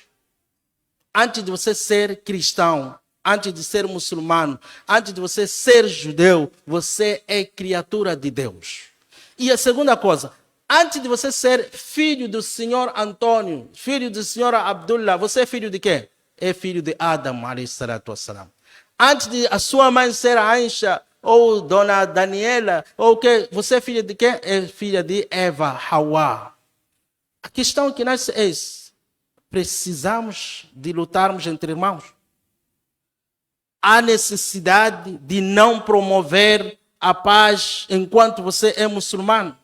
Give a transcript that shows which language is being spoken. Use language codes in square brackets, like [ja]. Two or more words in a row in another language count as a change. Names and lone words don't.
[pt] Antes de você ser cristão, antes de ser muçulmano, antes de você ser judeu, você é criatura de Deus. E a segunda coisa, antes de você ser filho do senhor Antônio, filho do senhor Abdullah, você é filho de quem? É filho de Adam, [ar] عليه الصلاة والسلام. [pt] Antes de a sua mãe ser Aisha, ou dona Daniela, ou que você é filha de quem? É filha de Eva, Hawa. A questão que nós é essa. Precisamos de lutarmos entre irmãos. Há necessidade de não promover a paz enquanto você é muçulmano.